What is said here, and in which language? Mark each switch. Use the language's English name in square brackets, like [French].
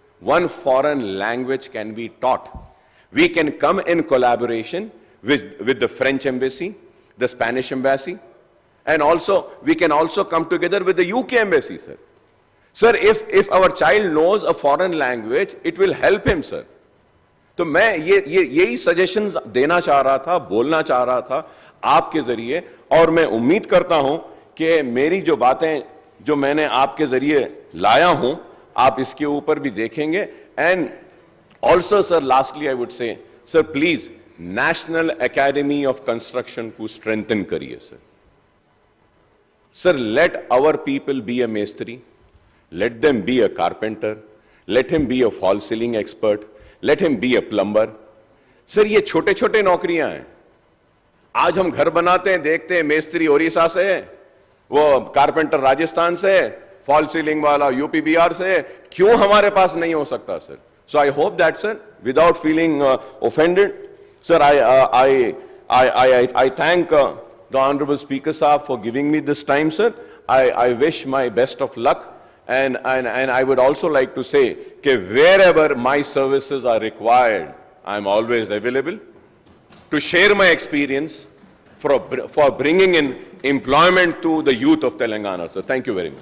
[English] One foreign language can be taught. We can come in collaboration with the French embassy, the Spanish embassy, and also we can also come together with the UK embassy, sir. Sir, if our child knows a foreign language, it will help him, sir. [Hindi] तो मैं यही suggestions देना चाह रहा था, बोलना चाह रहा था आपके जरिए, और मैं उम्मीद करता हूं कि मेरी जो बातें जो मैंने आपके जरिए लाया हूं, आप इसके ऊपर भी देखेंगे. [English] and also sir, lastly I would say, sir please National Academy of Construction [Hindi] को स्ट्रेंथन करिए [English] Sir. Sir, let our people be a मेस्त्री, let them be a carpenter, let him be a fall ceiling expert, let him be a plumber. [Hindi] Sir, ये छोटे छोटे नौकरियां हैं. आज हम घर बनाते हैं, देखते हैं मेस्त्री ओडिशा से है, वो कारपेंटर राजस्थान से है, फॉल सीलिंग वाला यूपी बिहार से है. क्यों हमारे पास नहीं हो सकता sir? [English] So I hope that sir, without feeling offended, sir, I thank the honorable speaker sir for giving me this time, sir. I wish my best of luck. And I would also like to say that wherever my services are required, I'm always available to share my experience for bringing in employment to the youth of Telangana. So thank you very much.